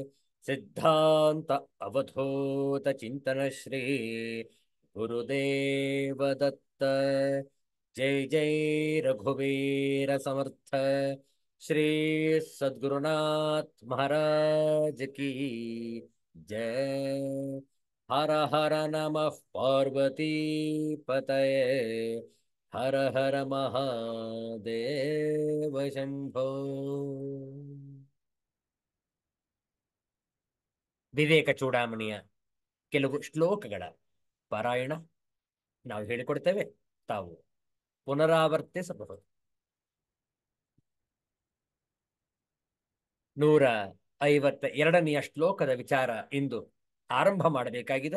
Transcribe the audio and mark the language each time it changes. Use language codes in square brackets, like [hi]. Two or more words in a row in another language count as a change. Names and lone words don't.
[sa] ಸಿದ್ಧಾಂತ ಅವಧೂತ ಚಿಂತನ ಶ್ರೀ ಗುರುದೇವ ದತ್ತ. [hi] जय जय रघुवीर समर्थ श्री सद्गुरुनाथ महाराज की जय. [sa] हर हर नमः पार्वती पतये. हर हर महादेव शंभो. [kn] ವಿವೇಕ ಚೂಡಾಮಣಿಯ ಕೆಲವು ಶ್ಲೋಕಗಳ ಪಾರಾಯಣ ನಾವು ಹೇಳಿಕೊಡ್ತೇವೆ, ತಾವು ಪುನರಾವರ್ತಿಸಬಹುದು. 152ನೆಯ ಶ್ಲೋಕದ ವಿಚಾರ ಇಂದು ಆರಂಭ ಮಾಡಬೇಕಾಗಿದೆ.